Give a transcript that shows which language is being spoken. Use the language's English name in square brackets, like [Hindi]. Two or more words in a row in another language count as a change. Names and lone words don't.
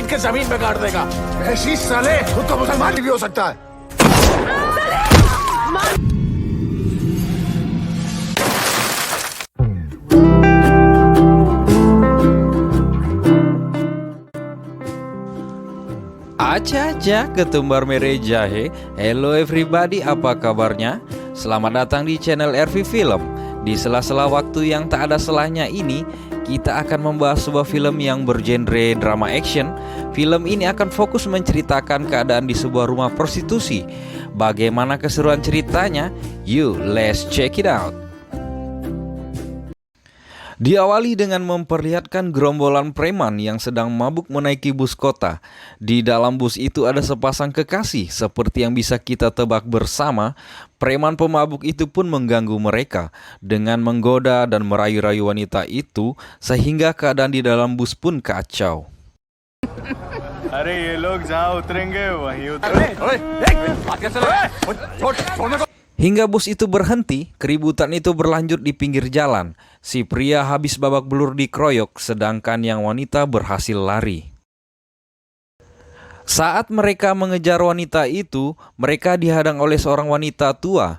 [Hindi] के जमीन में गाड़ देगा। ऐसी साले खुद तो मुसलमान भी हो सकता है। Aja ketumbar mere jahe. [English] Hello everybody, [Indonesian] apa kabarnya? Selamat datang di channel RV Film. Di sela-sela waktu yang tak ada selahnya ini, kita akan membahas sebuah film yang bergenre drama action. Film ini akan fokus menceritakan keadaan di sebuah rumah prostitusi. Bagaimana keseruan ceritanya? Yuk, [English] let's check it out. [Indonesian] Diawali dengan memperlihatkan gerombolan preman yang sedang mabuk menaiki bus kota. Di dalam bus itu ada sepasang kekasih, seperti yang bisa kita tebak bersama. Preman pemabuk itu pun mengganggu mereka dengan menggoda dan merayu-rayu wanita itu, sehingga keadaan di dalam bus pun kacau. [Hindi] अरे ये लोग जहाँ उतरेंगे वहीं उतरेंगे। [Indonesian] Hingga bus itu berhenti, keributan itu berlanjut di pinggir jalan. Si pria habis babak belur dikeroyok, sedangkan yang wanita berhasil lari. Saat mereka mengejar wanita itu, mereka dihadang oleh seorang wanita tua.